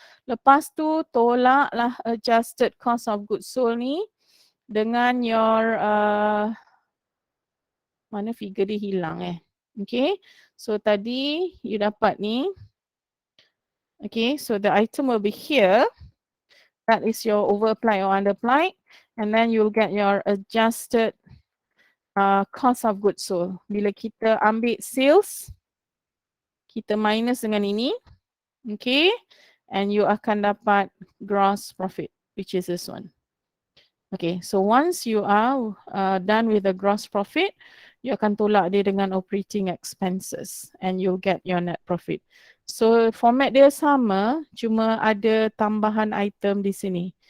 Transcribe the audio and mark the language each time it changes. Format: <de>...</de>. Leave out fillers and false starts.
<ms>Lepas tu tolaklah adjusted cost of goods sold ni dengan your mana figure dia hilang Okay, so tadi you dapat ni.</ms> <en>Okay, so the item will be here. That is your over applied or under applied, and then you'll get your adjusted cost of goods sold.</en> <ms>Bila kita ambil sales, kita minus dengan ini.</ms> <en>Okay, and you</en> <ms>akan dapat</ms> <en>gross profit, which is this one. Okay, so once you are done with the gross profit, you</en> <ms>akan tolak dia dengan</ms> <en>operating expenses and you'll get your net profit.</en> <ms>So format dia sama, cuma ada tambahan item di sini.</ms>